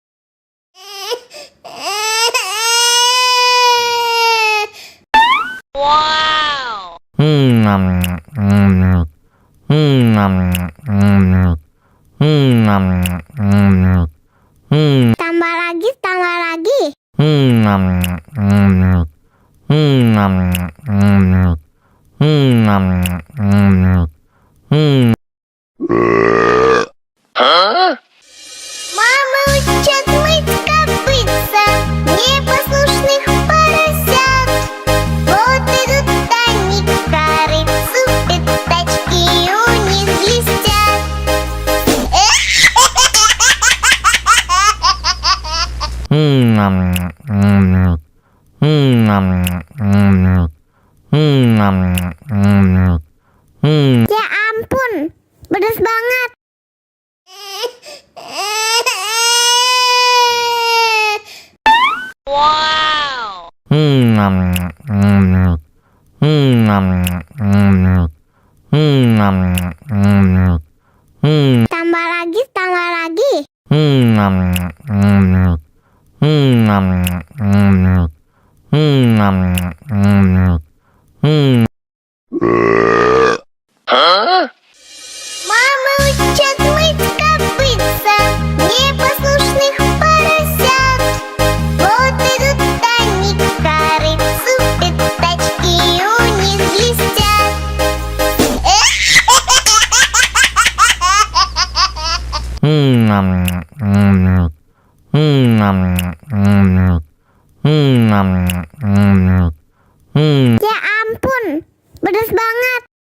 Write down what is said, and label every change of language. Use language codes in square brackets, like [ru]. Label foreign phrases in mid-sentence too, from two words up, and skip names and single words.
[id] Wow. Tambah lagi, tambah lagi. [ru] Мама учат мыть копытца непослушных поросят. Вот идут они к корыцу, пятачки у них блестят. [id] Ya ampun, pedas banget. Wow. Tambah lagi, tambah lagi. [ru] Мама учат мыть копытца непослушных поросят. Вот идут они к корыцу, пятачки у них блестят. [id] Ya ampun, pedas banget.